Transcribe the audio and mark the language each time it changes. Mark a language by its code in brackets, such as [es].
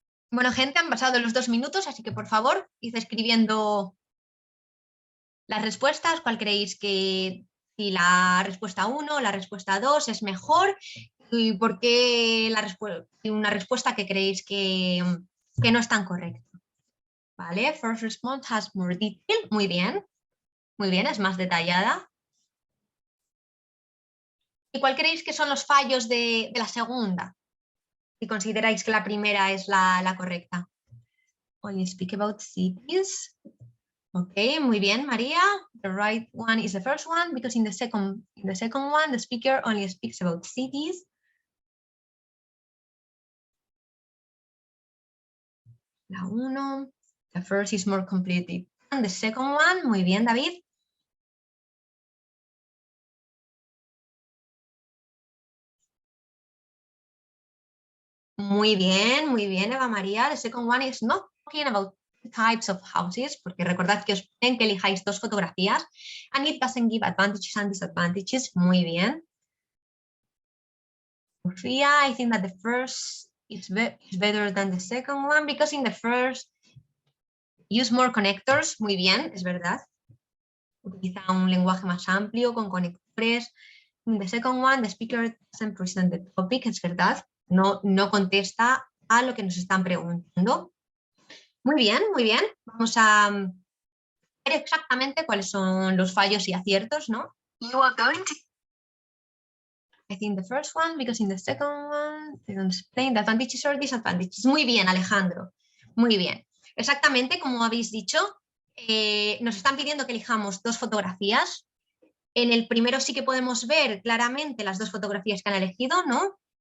[es] Bueno, gente, han pasado los 2 minutos, así que por favor, id escribiendo las respuestas, cuál creéis que si la respuesta 1 o la respuesta 2 es mejor y por qué una respuesta que creéis que no es tan correcta. ¿Vale? [en] First response has more detail. [es] Muy bien. Muy bien, es más detallada. ¿Y cuál creéis que son los fallos de la segunda? Si consideráis que la primera es la correcta. [en] Only speak about cities. Ok, [es] muy bien, [en] María. The right one is the first one because in the second one, the speaker only speaks about cities. [es] La 1. [en] The first is more completely. And the second one, [es] muy bien, [en] David. [es] Muy bien, [en] Eva María. The second one is not talking about types of houses, [es] porque recordad que os piden que elijáis dos fotografías, [en] and it doesn't give advantages and disadvantages. [es] Muy bien. [en] Sofía, I think that the first is better than the second one because in the first use more connectors. [es] Muy bien, es verdad. Utiliza un lenguaje más amplio con conectores. [en] In the second one, the speaker doesn't present the topic. [es] Es verdad. No contesta a lo que nos están preguntando. Muy bien, muy bien. Vamos a ver exactamente cuáles son los fallos y aciertos, ¿no? [en] You are going to I think the first one, because in the second one, they don't explain the advantages or disadvantages. [es] Muy bien, Alejandro. Muy bien. Exactamente como habéis dicho, nos están pidiendo que elijamos dos fotografías. En el primero sí que podemos ver claramente las dos fotografías que han elegido, ¿no?